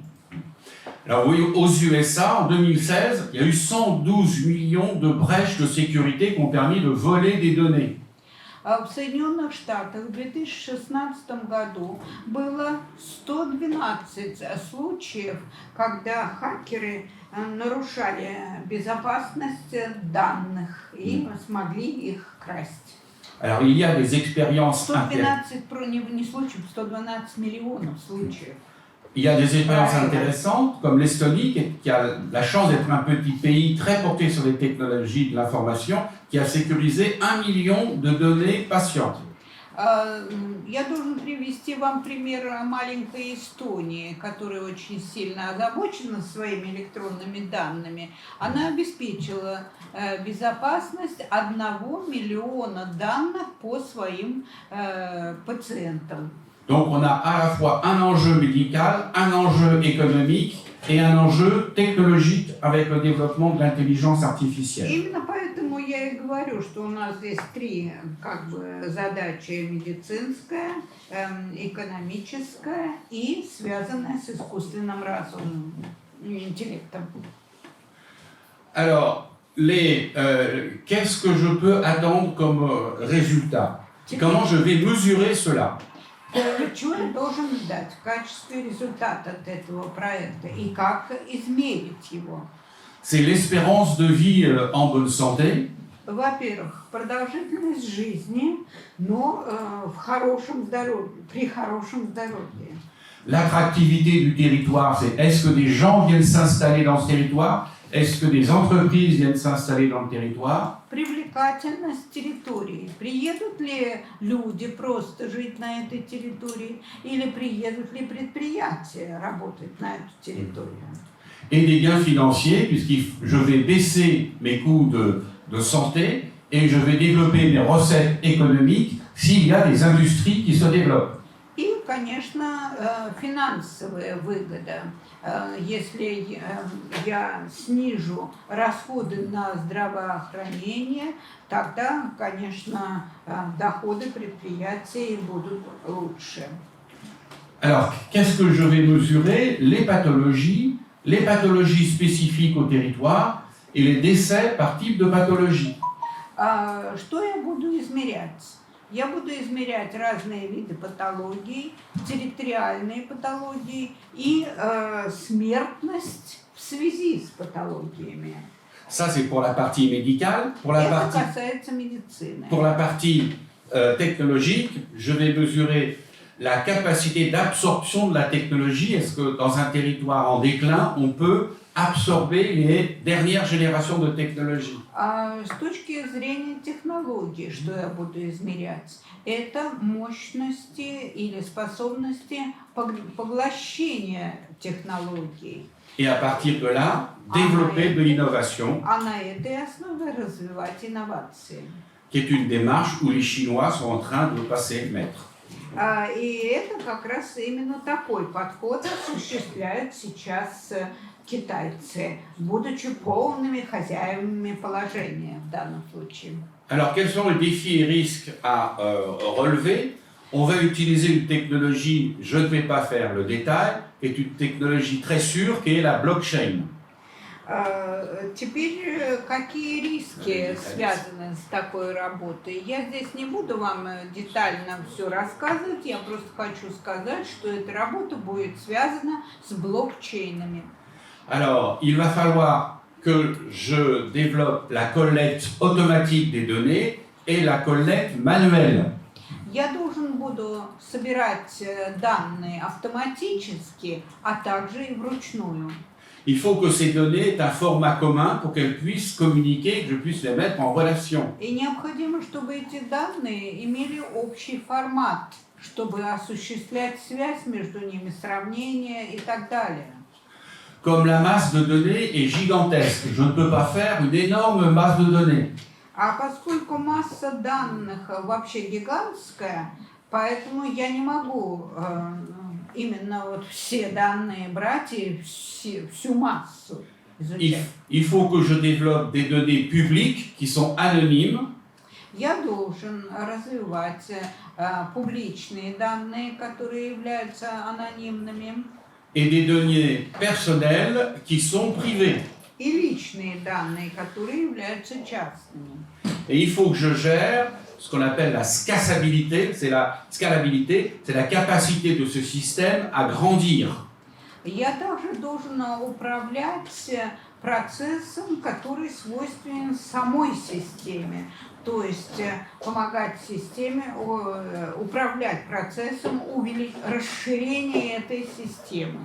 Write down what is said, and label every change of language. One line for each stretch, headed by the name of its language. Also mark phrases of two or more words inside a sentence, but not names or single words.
French: Alors oui, aux USA, en 2016, il y a eu 112 millions de brèches de sécurité qui ont permis de voler des données.
Russian: В Соединенных Штатах в 2016 году было 112 случаев, когда хакеры нарушали безопасность данных и смогли их красть.
French: Alors il y a des expériences
Russian: 112 не случаев, 112 миллионов случаев.
French: Il y a des expériences intéressantes, comme l'Estonie, qui a la chance d'être un petit pays très porté sur les technologies de l'information, qui a sécurisé 1 million de données patientes.
Russian: Я должен привести вам пример маленькой Эстонии, которая очень сильно озабочена своими электронными данными. Она обеспечила безопасность 1 миллиона данных по своим пациентам.
French: Donc on a à la fois un enjeu médical, un enjeu économique et un enjeu technologique avec le développement de l'intelligence artificielle.
Russian: Именно поэтому я и говорю, что у нас здесь три задачи: медицинская, экономическая и связанная с искусственным разумом, интеллектом.
French: Alors, qu'est-ce que je peux attendre comme résultat? Comment je vais mesurer cela?
Russian: Что я должен ждать в качестве результата от этого проекта и как измерить его?
French: C'est l'espérance de vie en bonne santé.
Russian: Во-первых, продолжительность жизни, но в хорошем здоровье, при хорошем здоровье.
French: l'attractivité du territoire, c'est est-ce que des gens viennent s'installer dans ce territoire? Est-ce que des entreprises viennent s'installer dans le territoire?
Russian: Привлекательность территории. Приедут ли люди просто жить на этой территории или приедут ли предприятия работать на эту территорию?
French: Et des gains financiers, puisque je vais baisser mes coûts de santé et je vais développer mes recettes économiques s'il y a des industries qui se développent.
Russian: И, конечно, финансовая выгода. Если я снижу расходы на здравоохранение, тогда, конечно, доходы предприятий будут лучше.
French: Alors, qu'est-ce que je vais mesurer? Les pathologies spécifiques au territoire et les décès par type de pathologie.
Russian: Что я буду измерять? Я буду измерять разные виды патологий, территориальные патологии и смертность в связи с патологиями.
French: Ça, c'est pour la partie médicale.
Russian: Это касается медицины.
French: Pour la partie technologique, je vais mesurer la capacité d'absorption de la technologie. Est-ce que dans un territoire en déclin, on peut absorber les dernières générations de technologies?
Russian: С точки зрения технологий, что я буду измерять, это мощности или способности поглощения технологий.
French: Et à partir de là, développer de l'innovation,
Russian: А на этой основе развивать инновации.
French: qui est une démarche où les Chinois sont en train de passer maître.
Russian: И это как раз именно такой подход осуществляют сейчас китайцы, будучи полными хозяевами положения в данном случае.
French: Alors, quels sont les défis et risques à relever? On va utiliser une technologie, je ne vais pas faire le détail, qui est une technologie très sûre, qui est la blockchain.
Russian: Теперь какие риски связаны с такой работой? Я здесь не буду вам детально все рассказывать, я просто хочу сказать, что эта работа будет связана с блокчейнами.
French: Alors, il va falloir que je développe la collecte automatique des données et la collecte manuelle.
Russian: Я должен буду собирать данные автоматически, а также и вручную.
French: Il faut que ces données aient un format commun pour qu'elles puissent communiquer et que je puisse les mettre en relation.
Russian: И необходимо, чтобы эти данные имели общий формат, чтобы осуществлять связь между ними, сравнение и так далее.
French: Comme la masse de données est gigantesque, je ne peux pas faire une énorme masse de données.
Russian: А поскольку масса данных вообще гигантская, поэтому я не могу именно вот все данные брать и всю массу изучать.
French: Il faut que je développe des données publiques qui sont anonymes.
Russian: Я должен развивать публичные данные, которые являются анонимными.
French: Et des données personnelles qui sont privées.
Russian: И личные данные, которые являются частными.
French: Et il faut que je gère ce qu'on appelle la scalabilité, c'est la capacité de ce système à grandir.
Russian: Я также должен управлять процессом, который свойственен самой системе, то есть помогать системе управлять процессом расширения этой системы.